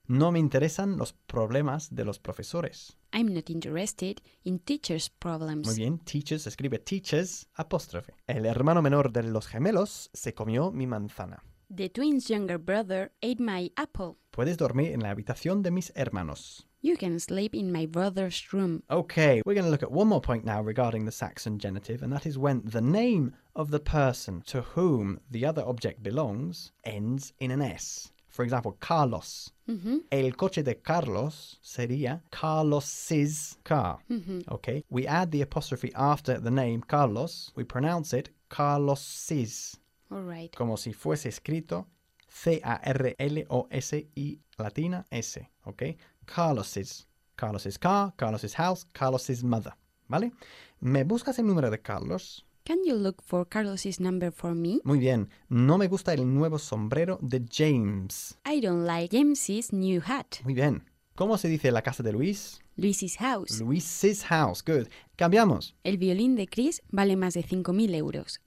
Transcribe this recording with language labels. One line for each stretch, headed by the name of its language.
Spanish: No me interesan los problemas de los profesores.
English: I'm not interested in teachers' problems.
Spanish: Muy bien, teachers, escribe teachers, apóstrofe. El hermano menor de los gemelos se comió mi manzana.
English: The twins' younger brother ate my apple.
Spanish: Puedes dormir en la habitación de mis hermanos.
English: You can sleep in my brother's room. Okay, we're going to look at one more point now regarding the Saxon genitive, and that is when the name of the person to whom the other object belongs ends in an S. For example, Carlos. Mm-hmm.
Spanish: El coche de Carlos sería
English: Carlos's car. Mm-hmm. Okay, we add the apostrophe after the name Carlos. We pronounce it Carlos's. All right.
Spanish: Como si fuese escrito C-A-R-L-O-S-I latina S. Okay.
English: Carlos's car, Carlos's house, Carlos's mother.
Spanish: ¿Vale? ¿Me buscas el número de Carlos?
English: Can you look for Carlos's number for me?
Spanish: Muy bien. No me gusta el nuevo sombrero de James.
English: I don't like James's new hat.
Spanish: Muy bien. ¿Cómo se dice la casa de Luis?
English: Luis's house. Luis's house. Good. Cambiamos.
Spanish: El violín de Chris vale más de 5.000 euros.